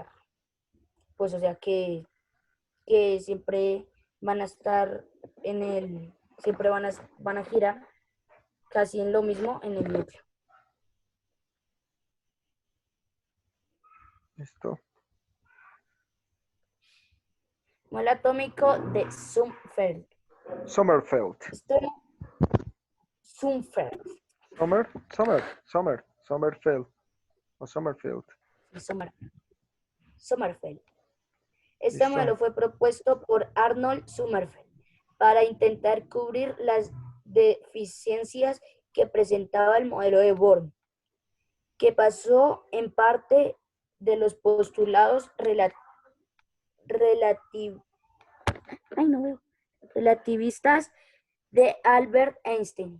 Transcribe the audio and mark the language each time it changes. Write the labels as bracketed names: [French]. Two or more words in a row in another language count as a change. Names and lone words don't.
[Spanish] Pues o sea que siempre van a estar siempre van a girar casi en lo mismo en el núcleo. Listo. Modelo atómico de Sommerfeld. Sommerfeld. Sommerfeld. Sommerfeld. O Sommerfeld. Sommerfeld. Este Listo. modelo fue propuesto por Arnold Sommerfeld para intentar cubrir las deficiencias que presentaba el modelo de Bohr, que pasó en parte de los postulados relativistas de Albert Einstein.